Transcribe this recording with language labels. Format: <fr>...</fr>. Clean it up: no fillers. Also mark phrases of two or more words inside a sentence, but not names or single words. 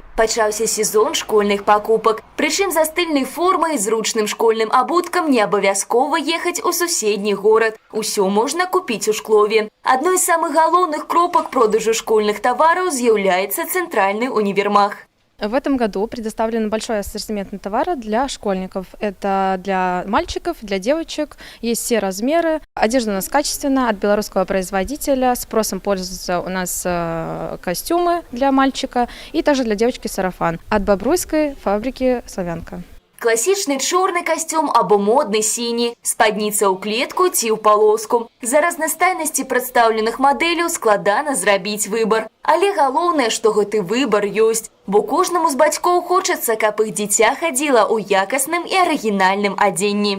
<be>Пачаўся сезон школьных пакупак. Прычым за стыльнай формай і зручным школьным абуткам не абавязкова ехаць у суседні горад. Усё можна купіць у Шклове. Адной з самых галоўных кропак продажу школьных тавараў з'яўляецца цэнтральны універмаг.</be> <ru>В этом году предоставлен большой ассортимент товара для школьников. Это для мальчиков, для девочек. Есть все размеры. Одежда у нас качественная, от белорусского производителя. Спросом пользуются у нас костюмы для мальчика и также для девочки сарафан. От бобруйской фабрики «Славянка».</ru> <be>Класічны чорны касцюм або модны сіні, спадніца ў клетку ці ў палоску. За разнастайнасці прадстаўленых мадэляў складана зрабіць выбар. Але галоўнае, што гэты выбар ёсць, бо кожнаму з бацькоў хочацца, каб іх дзіця хадзіла ў якасным і арыгінальным адзенні.</be>